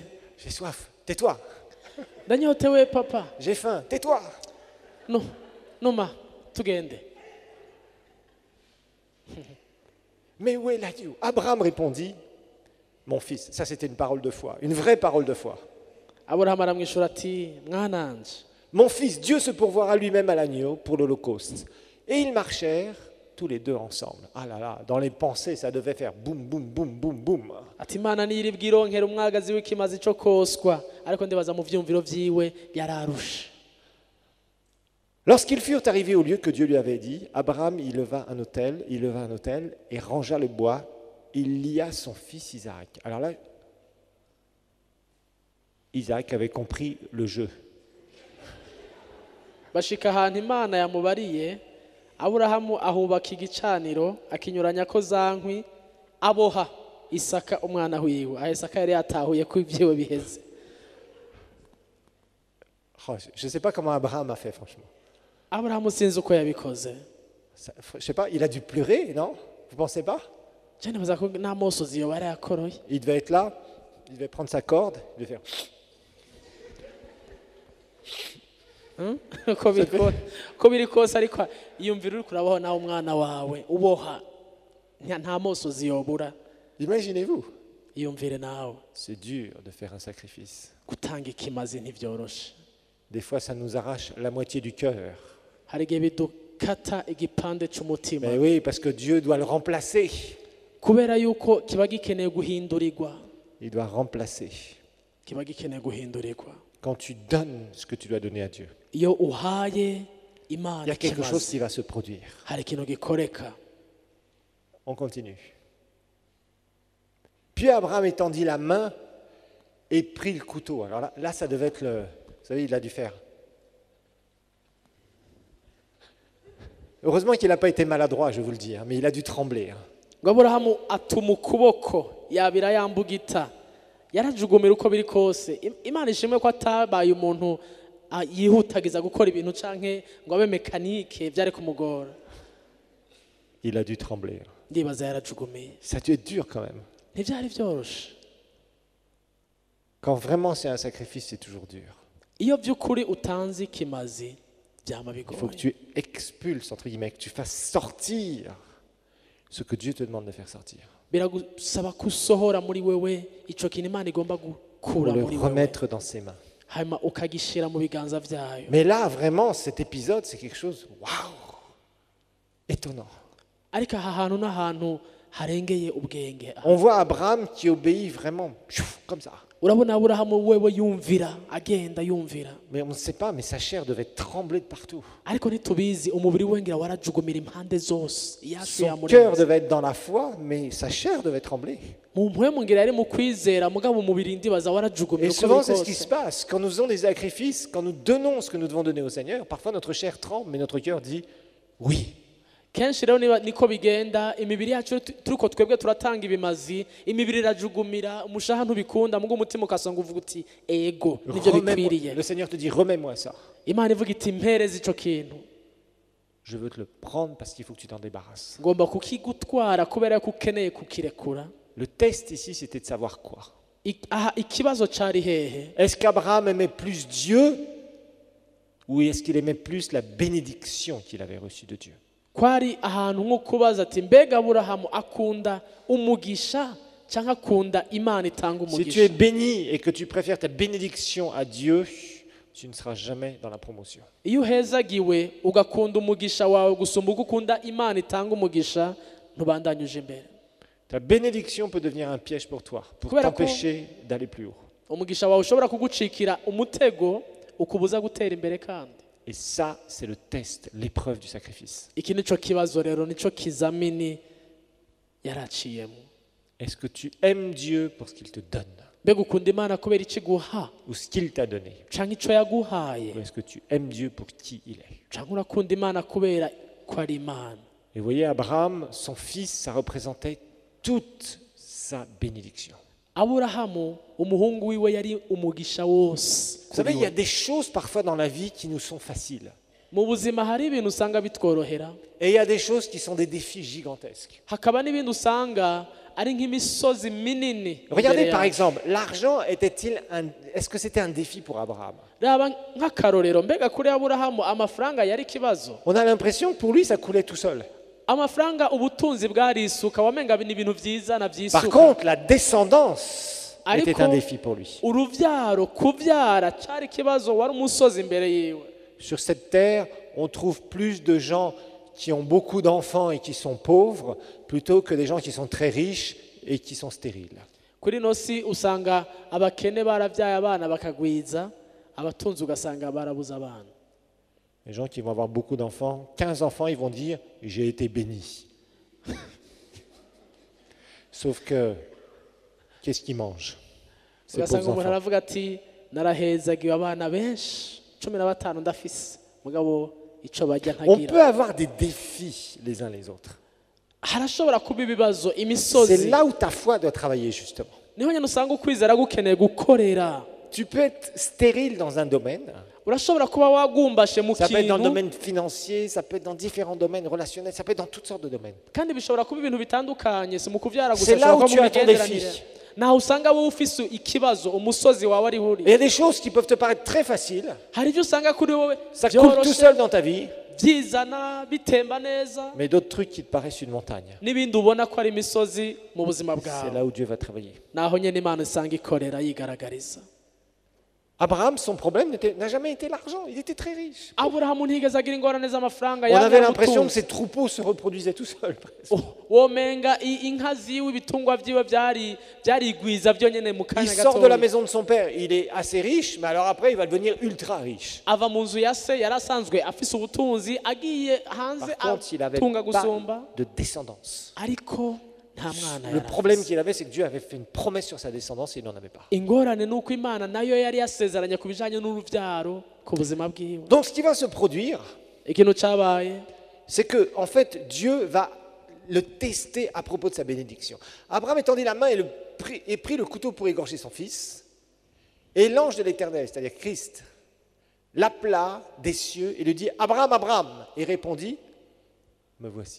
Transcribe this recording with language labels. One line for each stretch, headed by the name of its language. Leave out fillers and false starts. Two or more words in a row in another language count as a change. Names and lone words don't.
French: J'ai soif, tais-toi.
Rundi: Ndanyotewe papa.
French: J'ai faim, tais-toi.
Rundi: No, numa tugende.
French: Mais où est l'agneau? Abraham répondit, mon fils, ça c'était une parole de foi, une vraie parole de foi.
Rundi: Aburahamu aramwishura ati mwananje,
French: Mon fils, Dieu se pourvoira lui-même à l'agneau pour l'Holocauste. Et ils marchèrent tous les deux ensemble. Ah là là, dans les pensées, ça devait faire boum, boum, boum, boum, boum.
Rundi: ati Imana niyiribwa ironkera umwagazi w'ikimazi cyo koswa, ariko ndibaza mu vyumviro vyiwe yararusha.
French: Lorsqu'ils furent arrivés au lieu que Dieu lui avait dit, Abraham il leva un autel et rangea le bois. Il lia son fils Isaac. Alors là, Isaac avait compris le jeu.
Rundi: Bashika ahantu Imana yamubariye, Aburahamu ahubaka igicaniro akinyuranya ko za nkwi, aboha Isaka umwana wiwe. Aha Isaka yari yatahuye ko ivyiwe biheze.
French: Oh, je ne sais pas comment Abraham a fait, franchement.
Rundi: Aburahamu sinzi uko yabikoze.
French: Je ne sais pas, il a dû pleurer, non? Vous ne pensez pas?
Rundi: Je nibaza ko n'amosozi yo barayakoroye.
French: Il devait être là, il devait prendre sa corde, il devait faire...
Rundi: ko biri kose ariko iyumvira uri kurabaho nawe umwana wawe uboha nta mosozi yobura.
French: Imaginez-vous.
Rundi: Iyumvire nawe
French: C'est dur de faire un sacrifice.
Rundi: gutanga ikimazi ntivyoroshe.
French: Des fois, ça nous arrache la moitié du cœur.
Rundi: Hari igihe bidukata igipande c'umutima,
French: Mais oui, parce que Dieu doit le remplacer.
Rundi: kubera yuko kiba gikeneye guhindurirwa.
French: Il doit remplacer.
Rundi: Kiba gikeneye guhindurirwa.
French: Quand tu donnes ce que tu dois donner à Dieu,
Rundi: Iyo uhaye
French: il y
Rundi: Imana
French: a quelque chose
Rundi: ikimazi,
French: qui va se produire.
Rundi: hari ikintu gikoreka.
French: On continue. Puis Abraham étendit la main et prit le couteau. Alors là, ça devait être le... Vous savez, il a dû faire. Heureusement qu'il n'a pas été maladroit, je vous le dis, hein, mais il a dû trembler. Hein.
Rundi: ngo aburahamu atuma ukuboko yabira yambugita yarajugumira uko biri kose. Imana ishimwe ko atabaye umuntu yihutagiza gukora ibintu canke ngo abe mekanike byari kumugora.
French: Il a dû trembler.
Rundi: Ndibaza yarajugumiye.
French: Ça a dû être dur quand même.
Rundi: Ntibyari byoroshe.
French: Quand vraiment c'est un sacrifice, c'est toujours dur.
Rundi: Iyo by'ukuri utanze ikimazi byama
French: Il faut que
Rundi: bigoye.
French: tu expulses, entre guillemets, que tu fasses sortir ce que Dieu te demande de faire sortir.
Rundi: Biragusaba kusohora muri wewe ico kintu Imana igomba
French: Pour
Rundi: gukura
French: le
Rundi: muri wewe.
French: remettre dans ses mains.
Rundi: Hanyuma ukagishira mu biganza vyayo.
French: Mais là, vraiment, cet épisode, c'est quelque chose, waouh, étonnant.
Rundi: Ariko aha hantu n'ahantu harengeye ubwenge.
French: On voit Abraham qui obéit vraiment, comme ça.
Rundi: Urabona Aburahamu wewe yumvira agenda yumvira.
French: Mais on ne sait pas, mais sa chair devait trembler de partout.
Rundi: Ariko ntitubizi umubiri wengera warajugumira impande zose.
French: Son cœur devait être dans la foi, mais sa chair devait trembler.
Rundi: Mu mpwemu ngira yari mu kwizera mugabo umubiri ndibaza warajugumira
French: Et
Rundi: uko
French: souvent,
Rundi: biri
French: c'est ce qui
Rundi: kose.
French: se passe. Quand nous faisons des sacrifices, quand nous donnons ce que nous devons donner au Seigneur, parfois notre chair tremble, mais notre cœur dit oui.
Rundi: Kenshi rero niko bigenda imibiri yacu turiko twebwe turatanga ibimazi imibiri irajugumira umushaha ntubikunda mugo umutima ukasanga uvuga uti ego nivyo bikwiriye.
French: Le Seigneur te dit remets-moi ça.
Rundi: Imana ivuga iti mpereza ico kintu
French: Je veux te le prendre parce qu'il faut que tu t'en débarrasses.
Rundi: ngomba kukigutwara kubera ko ukeneye kukirekura.
French: Le test ici, c'était de savoir quoi.
Rundi: Aha ikibazo cari hehe?
French: Est-ce qu'Abraham aimait plus Dieu ou est-ce qu'il aimait plus la bénédiction qu'il avait reçue de Dieu?
Rundi: Kwari ahantu nko kubaza ati mbega Aburahamu akunda umugisha cyangwa akunda Imana itanga
French: Si tu es
Rundi: umugisha.
French: béni et que tu préfères ta bénédiction à Dieu, tu ne seras jamais dans la promotion.
Rundi: Iyo uhezagiwe ugakunda umugisha wawe gusumba uko ukunda Imana itanga umugisha ntubandanyuje imbere.
French: Ta bénédiction peut devenir un piège pour toi, pour
Rundi: Kubera ko-
French: t'empêcher d'aller plus haut.
Rundi: Umugisha wawe ushobora kugucikira umutego ukubuza gutera imbere kandi.
French: Et ça, c'est le test, l'épreuve du sacrifice.
Rundi: Iki nico kibazo rero nico kizamini yaraciyemo.
French: Est-ce que tu aimes Dieu pour ce qu'il te donne
Rundi: Mbega ukunda Imana kubera iki guha
French: ou ce qu'il t'a donné?
Rundi: canke ico yaguhaye
French: Ou est-ce que tu aimes Dieu pour qui il est?
Rundi: canke urakunda Imana kubera ko ari Imana.
French: Et vous voyez, Abraham, son fils, ça représentait toute sa bénédiction.
Rundi: Aburahamu umuhungu wiwe yari umugisha wose.
French: Vous savez,
Rundi: kuri
French: il y a
Rundi: we.
French: des choses parfois dans la vie qui nous sont faciles.
Rundi: Mu buzima hari ibintu usanga bitworohera
French: Et il y a des choses qui sont des défis gigantesques.
Rundi: hakaba n'ibindi usanga ari nk'imisozi minini.
French: Regardez
Rundi: imbere
French: par
Rundi: yacu.
French: exemple, l'argent est-ce que c'était un défi pour Abraham?
Rundi: Raba nk'akarorero mbega kuri Aburahamu amafaranga yari ikibazo.
French: On a l'impression que pour lui, ça coulait tout seul.
Rundi: Amafaranga ubutunzi bwarisuka wamenga ni ibintu byiza na
French: Par
Rundi: byisuka.
French: contre, la descendance
Rundi: Ariko-
French: était un défi pour lui.
Rundi: Uruvyaro kuvyara cyari ikibazo wari umusozi imbere yiwe.
French: Sur cette terre, on trouve plus de gens qui ont beaucoup d'enfants et qui sont pauvres, plutôt que des gens qui sont très riches et qui sont stériles.
Rundi: Kuri no si usanga abakene baravyaye abana bakagwiza abatunzi ugasanga barabuza abana.
French: Les gens qui vont avoir beaucoup d'enfants, 15 enfants, ils vont dire « j'ai été béni ». Sauf que, qu'est-ce qu'ils mangent ces
Rundi: Ugasanga
French: pauvres
Rundi: umuntu
French: enfants?
Rundi: aravuga ati narahezagiwe abana benshi 15 ndafise mugabo ico barya
French: On
Rundi: ntagira.
French: peut avoir des défis les uns les autres.
Rundi: Harashobora kuba ibibazo
French: C'est
Rundi: imisozi.
French: là où ta foi doit travailler justement.
Rundi: Niho nyine usanga ukwizera gukeneye gukorera.
French: Tu peux être stérile dans un domaine,
Rundi: Urashobora kuba wagumbashe mu
French: ça peut être dans le
Rundi: kintu
French: domaine financier, ça peut être dans différents domaines relationnels, ça peut être dans toutes sortes de domaines.
Rundi: kandi bishobora kuba ibintu bitandukanye si mu kuvyara gusa
French: C'est là où
Rundi: bishobora kuba
French: tu
Rundi: mu
French: as ton
Rundi: migenderanire.
French: défi.
Rundi: Naho usanga wowe ufise ikibazo umusozi wawe ari
French: Et
Rundi: huri.
French: il y a des choses qui peuvent te paraître très faciles,
Rundi: Hari ibyo usanga kuri wowe
French: ça coule tout
Rundi: byoroshe
French: seul dans ta vie,
Rundi: byizana bitemba neza
French: mais d'autres trucs qui te paraissent une montagne.
Rundi: n'ibindi ubona ko ari imisozi mu buzima
French: C'est
Rundi: bwawe.
French: là où Dieu va travailler.
Rundi: Naho nyine Imana isanga ikorera yigaragariza.
French: Abraham, son problème n'a jamais été l'argent, il était très riche.
Rundi: Aburahamu ntigeze agira ingorane z'amafaranga
French: On avait
Rundi: yari
French: l'impression que
Rundi: ubutunzi.
French: ses troupeaux se reproduisaient tout seuls. presque.
Rundi: Womenga inka ziwe ibitungwa vyiwe byarigwiza byonyene mu
French: Il
Rundi: kanya
French: sort de la
Rundi: gato.
French: maison de son père, il est assez riche, mais alors après il va devenir ultra riche.
Rundi: Ava mu nzu ya se yarasanzwe afise ubutunzi agiye hanze
French: Par contre, il n'avait
Rundi: atunga
French: pas
Rundi: gusumba
French: de descendance.
Rundi: ariko nta mwana
French: Le
Rundi: yari
French: problème
Rundi: afise.
French: qu'il avait, c'est que Dieu avait fait une promesse sur sa descendance et il n'en avait pas.
Rundi: ingorane ni uko imana nayo yari yasezeranye ku bijanye n'uruvyaro ku buzima bwiwe.
French: Donc ce qui va se produire,
Rundi: ikintu cabaye
French: c'est que en fait Dieu va le tester à propos de sa bénédiction. Abraham étendit la main et prit le couteau pour égorger son fils. Et l'ange de l'Éternel, c'est-à-dire Christ, l'appela des cieux et lui dit « Abraham, Abraham !» Et répondit « Me voici ».